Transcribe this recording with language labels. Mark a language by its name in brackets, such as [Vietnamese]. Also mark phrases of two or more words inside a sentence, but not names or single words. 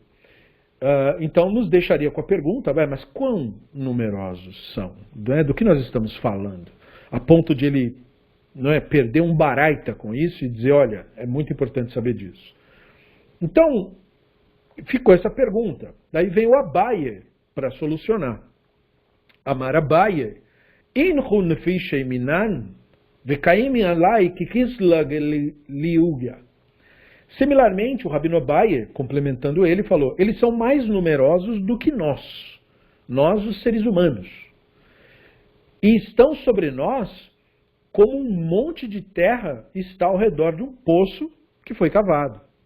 [Portuguese] Então, nos deixaria com a pergunta, mas quão numerosos são? Do que nós estamos falando? A ponto de ele perder um baraita com isso e dizer, olha, é muito importante saber disso. Então, ficou essa pergunta. Daí vem o Abaye para solucionar. [Aramaic] אמר אביי, אינהו נפישי מינן, וקיימי עלן ככריבא לאוגיא. [Portuguese] Similarmente, o Rabino Abaye, complementando ele, falou, eles são mais numerosos do que nós, os seres humanos. E estão sobre nós como um monte de terra está ao redor de um poço que foi cavado.